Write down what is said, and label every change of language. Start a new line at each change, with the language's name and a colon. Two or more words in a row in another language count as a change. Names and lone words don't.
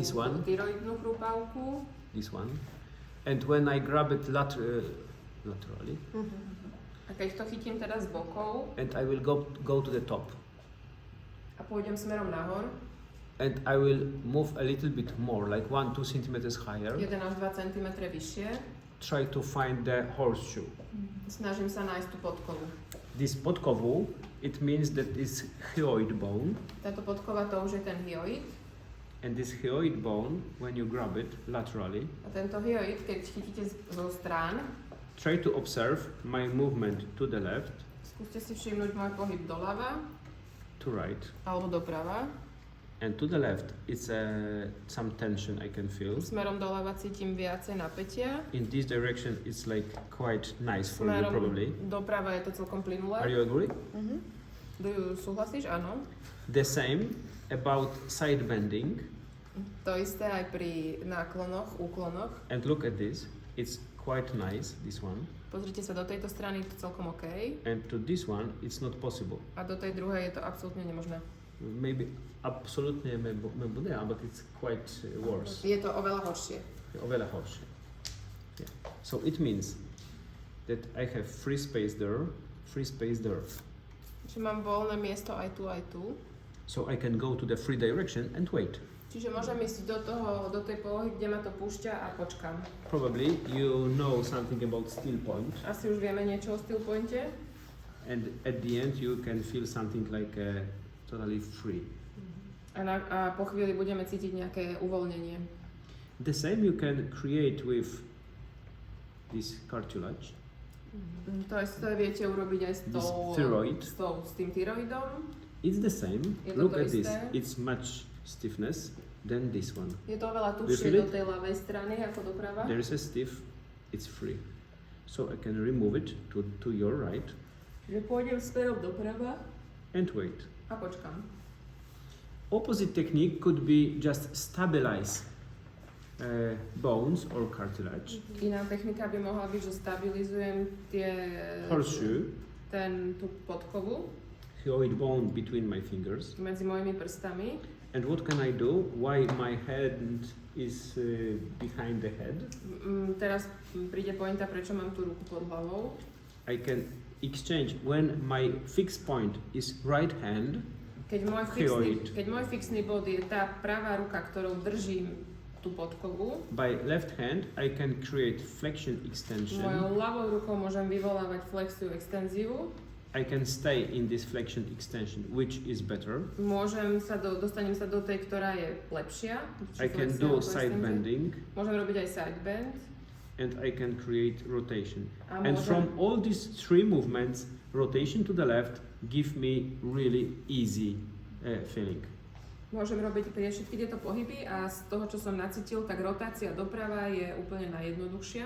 English: This one.
Slovak: tyroidnú krúpavku.
English: this one, and when I grab it laterally,
Slovak: A keď to chytím teda z bokov
English: and I will go to the top,
Slovak: a pôjdem smerom nahor,
English: and I will move a little bit more, like 1-2 centimeters higher,
Slovak: 1 až 2 cm vyššie,
English: try to find the horseshoe.
Slovak: snažím sa nájsť tú podkovu.
English: This podkovu, it means that is hyoid bone,
Slovak: Táto podkova to už je ten hyoid.
English: and this hyoid bone, when you grab it laterally,
Slovak: A tento hyoid, keď chytíte zo strán,
English: try to observe my movement to the left,
Slovak: skúste si všimnúť môj pohyb doľava
English: to right,
Slovak: alebo doprava.
English: and to the left it's some tension I can feel.
Slovak: Smerom doľava cítim viacej napätia.
English: In this direction it's like quite nice for you
Slovak: Smerom
English: probably.
Slovak: doprava je to celkom
English: Are
Slovak: plynulé.
English: you agree?
Slovak: Súhlasíš? Áno.
English: The same about side bending,
Slovak: To isté aj pri náklonoch, úklonoch.
English: and look at this, it's quite nice, this one,
Slovak: Pozrite sa do tejto strany, je to celkom OK.
English: and to this one it's not possible.
Slovak: A do tej druhej je to absolútne nemožné.
English: Maybe
Slovak: absolutnie nebude,
English: but it's quite worse.
Slovak: Je to oveľa horšie. Oveľa horšie.
English: Yeah. So it means that I have free space there.
Slovak: Čiže mám voľné miesto aj tu, aj tu.
English: So I can go to the free direction and wait.
Slovak: Čiže môžem ísť do tej polohy, kde ma to púšťa a počkam.
English: Probably you know something about still point,
Slovak: Asi už vieme niečo o
English: still pointe. and at the end you can feel something like totally free.
Slovak: A po chvíli budeme cítiť nejaké uvoľnenie.
English: The same you can create with this cartilage,
Slovak: To isté viete urobiť aj s
English: this thyroid.
Slovak: s tým tyroidom.
English: It's the same.
Slovak: Je to
English: Look
Slovak: to
English: at this.
Slovak: isté.
English: It's much stiffness than this one.
Slovak: Je to oveľa
English: Do you
Slovak: tuššie
English: feel
Slovak: do
English: it?
Slovak: tej ľavej strany ako doprava.
English: There is a stiff. It's free. So I can remove it to your right
Slovak: Že pôjdem smerom doprava
English: and wait.
Slovak: a počkam.
English: Opposite technique could be just stabilize bones or cartilage.
Slovak: Iná technika by mohla byť, že stabilizujem
English: Horseshoe,
Slovak: tú podkovu
English: hyoid bone between my fingers.
Slovak: medzi mojimi prstami.
English: And what can I do? Why my hand is behind the head?
Slovak: Teraz príde pointa, prečo mám tú ruku pod hlavou.
English: I can exchange when my fixed point is right hand. hyoid.
Slovak: Keď môj fixný bod je tá pravá ruka, ktorou držím tú podkovu,
English: By left hand, I can create flexion extension.
Slovak: mojou ľavou rukou môžem vyvolávať flexiu, extenziu.
English: I can stay in this flexion extension, which is better.
Slovak: Dostanem sa do tej, ktorá je lepšia.
English: I can do side bending,
Slovak: Môžem robiť aj
English: side bend. and I can create rotation.
Slovak: A
English: And
Slovak: môžem,
English: from all these three movements, rotation to the left give me really easy feeling.
Slovak: môžem robiť všetky tieto pohyby a z toho, čo som nacítil, tak rotácia doprava je úplne najjednoduchšia.